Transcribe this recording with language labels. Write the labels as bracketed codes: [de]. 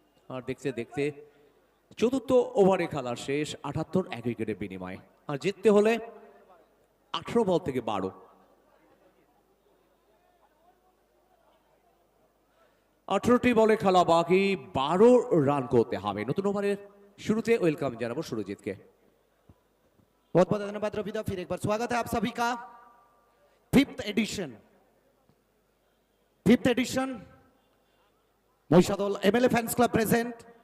[bn] আর দেখতে দেখতে চতুর্থ ওভারে খেলা শেষ, 78 এক উইকেটের বিনিময়ে। আর জিততে হলে 18 বল থেকে 12। 18টি বলে খেলা বাকি, 12 রান করতে হবে। নতুন ওভারের শুরুতে ওয়েলকাম জানাবো সুরজিৎকে। [hi] बहुत बहुत धन्यवाद रविदा। फिर एक बार स्वागत है आप सभी का। [bn] Fifth edition Mahishadal MLA fans club present.